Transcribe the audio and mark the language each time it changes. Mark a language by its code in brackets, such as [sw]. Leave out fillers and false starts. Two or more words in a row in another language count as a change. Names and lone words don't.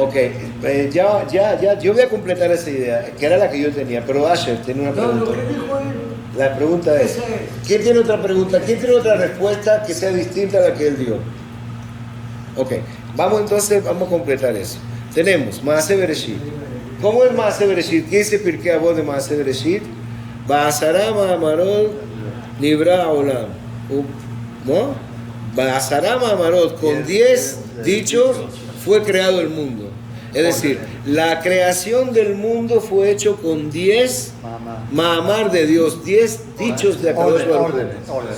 [es] Ok, ya, yo voy a completar esa idea, que era la que yo tenía, pero Asher tiene una pregunta. La pregunta es, ¿quién tiene otra pregunta? ¿Quién tiene otra respuesta que sea distinta a la que él dio? Ok, vamos a completar eso. Tenemos [he] מעשה בראשית. [es] ¿Cómo es [he] מעשה בראשית? [es] ¿Qué dice Pirkei Avot de [he] מעשה בראשית? בעשרה מאמרות נברא עולם. [es] ¿No? [he] בעשרה מאמרות, [es] con 10 dichos fue creado el mundo. Es decir, la creación del mundo fue hecho con 10 ma'amar de Dios, 10 dichos de [he] הקדוש ברוך הוא.